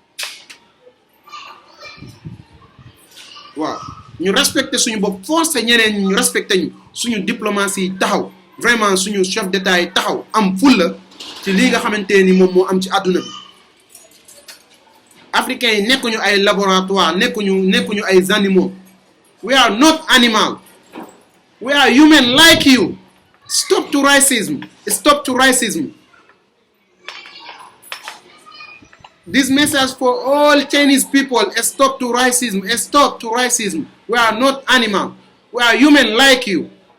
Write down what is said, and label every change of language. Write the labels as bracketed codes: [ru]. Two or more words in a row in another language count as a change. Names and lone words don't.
[wo] waaw ñu respecté suñu bopp forcé ñeneen ñu respecté ñu suñu diplomatie taxaw vraiment suñu chef d'état yi taxaw am fulla ci lii nga xamante ni moom moo am ci àdduna bi africains yi nekkuñu ay laboratoire nekkuñu ay animaux [en] we are not animal we are human like you stop to racism this message for all Chinese people stop to racism we are not animal we are human like you